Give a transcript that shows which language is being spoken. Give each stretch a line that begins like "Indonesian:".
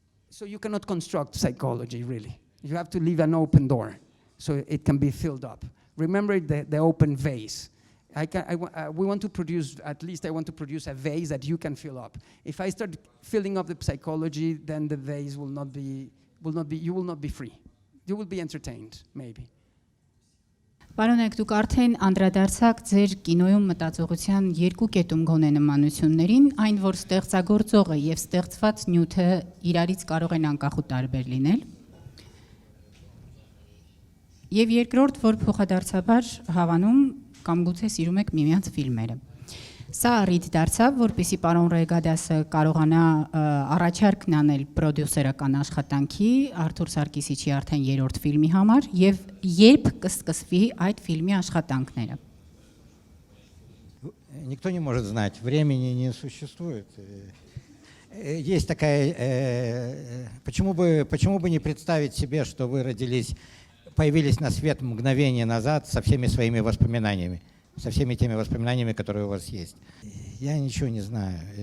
English: So you cannot construct psychology, really. You have to leave an open door so it can be filled up. Remember the open vase. We want to produce, at least I want to produce a vase that you can fill up. If I start filling up the psychology, then the vase you will not be free. You will be entertained, maybe.
Armenian: Պարոնեք, դուք արդեն անդրադարձաք ձեր կինոյում մտածողության երկու կետում գոնե նմանություններին, այն որ ստեղծագործողը եւ ստեղծված նյութը իրարից կարող են անկախ ու տարբեր լինել։ Եվ երկրորդ, որ փոխադարձաբար հավանում կամ գուցե սիրում եք միմյանց ֆիլմերը։ Սա առիթ դարձավ, որպեսզի պարոն Ռեյգադասը կարողանա առաջարկն անել պրոդյուսերական աշխատանքի Արթուր Սարգիսիչի արդեն երրորդ ֆիլմի համար եւ երբ կսկսվի այդ ֆիլմի աշխատանքները։
Russian: Никто не может знать, времени не существует. Есть такая, почему бы не представить себе, что вы появились на свет мгновение назад со всеми своими воспоминаниями. Со всеми теми воспоминаниями, которые у вас есть. Я ничего не знаю.